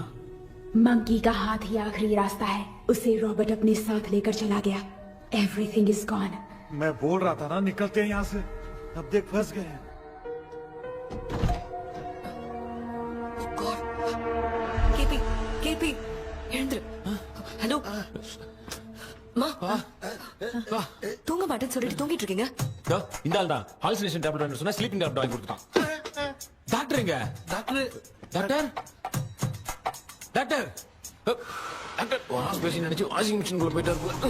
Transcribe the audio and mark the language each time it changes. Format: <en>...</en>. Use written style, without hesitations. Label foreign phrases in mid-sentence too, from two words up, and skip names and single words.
<hi>मंकी का हाथ ही आखिरी रास्ता है. उसे रॉबर्ट अपने साथ लेकर चला गया.</hi> <en>everything is gone.</en> <hi>मैं बोल रहा था ना निकलते हैं यहाँ से. अब देख फंस गए.</hi> <ta>केपी केपी எழுந்துரு. ஹலோ மா, தூங்க மாட்டேன்னு சொல்லிட்டு தூங்கிட்டு இருக்கீங்க. இந்த ஆள் தான்</ta> <en>hallucination tablet</en> <ta>வாங்கி சொன்னா</ta> <en>sleeping tablet</en> <ta>வாங்கி கொடுத்தான். டாக்டர் எங்க? டாக்டர் டாக்டர் டாக்டர் டாக்டர்</ta> <en>wash basin</en> <ta>நினைச்சு</ta> <en>washing machine</en> <ta>குள்ள போயிட்டாரு.</ta>